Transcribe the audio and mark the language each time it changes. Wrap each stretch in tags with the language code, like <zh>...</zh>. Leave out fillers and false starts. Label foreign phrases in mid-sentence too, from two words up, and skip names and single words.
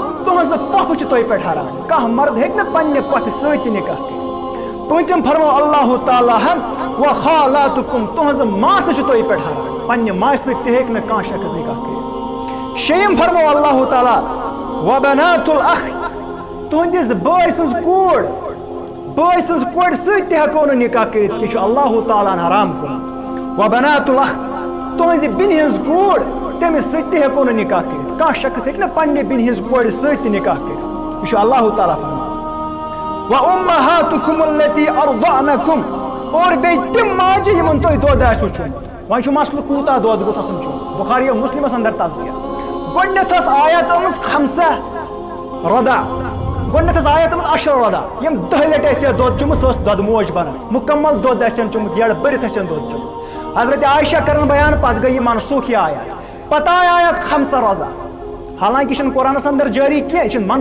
<ks>تہذ پۄپھ چھِ تۄہہِ پٮ۪ٹھ حرام کانٛہہ مرد ہیٚکہِ نہٕ پننہِ پۄپھِ سۭتۍ تہِ نکاح کٔرِتھ پوٗنٛژِم فرمو اللہ تعالیٰ ہن وخالاتکم تہذ ماسہٕ چھِ تۄہہِ پٮ۪ٹھ حرام پننہِ ماسہِ سۭتۍ تہِ ہیٚکہِ نہٕ کانٛہہ شخص نکاح کٔرِتھ شیٚیِم فرمو اللہ تعالیٰ</ks> <ar>وبنات الاخ</ar> <ks>تُہنٛدِس بٲے سٕنٛز کوٗر بٲے سٕنٛز کورِ سۭتۍ تہِ ہٮ۪کو نہٕ نکاح کٔرِتھ کینٛہہ چھُ اللہ تعالیٰ ہن حرام کوٚرمُت</ks> <ar>وبنات الاخ</ar> <ks>تُہنٛزِ بیٚنہِ ہٕنٛز کوٗر تٔمِس سۭتۍ تہِ ہٮ۪کو نہٕ نکاح کٔرِتھ کانٛہہ شخص ہیٚکہِ نہٕ پننہِ بیٚنہِ ہٕنٛز کورِ سۭتۍ تہِ نکاح کٔرِتھ یہِ چھُ اللہ تعالیٰ فرماوان</ks> <ar>وَأُمَّهَاتُكُمُ الَّتِي أَرْضَعْنَكُمْ</ar> <ks>اور بیٚیہِ تِم ماجہِ یِمن تۄہہِ دۄد آسِوٕ چوٚمُت وۄنۍ چھُ مسلہٕ کوٗتاہ دۄد گوٚژھ آسُن چوٚمُت بُخاری مُسلِمس اندر تذکِر گۄڈٕنیتھ ٲس آیت آمٕژ</ks> <ar>خمسہ رضع</ar> <ks>گۄڈٕنیتھ ٲس آیت آمٕژ</ks> <ar>عشر رضع</ar> <ks>یِم 10 لٹہِ آسہِ ہا دۄد چوٚمُت سۄ ٲس دۄدٕ موج بنان مُکمل دۄد آسہِ ہن چوٚمُت یڑٕ بٔرِتھ آسہِ ہن دۄد چوٚمُت حضرت عائشہ کرن بیان پتہٕ گٔے یہِ منسوخ یہِ آیت پتہٕ آیہِ آیت</ks> <ar>خمسہ رضع</ar> <ks>حالانکہِ یہِ چھُنہٕ قرآنس اندر جٲری کینٛہہ یہِ چھِ</ks>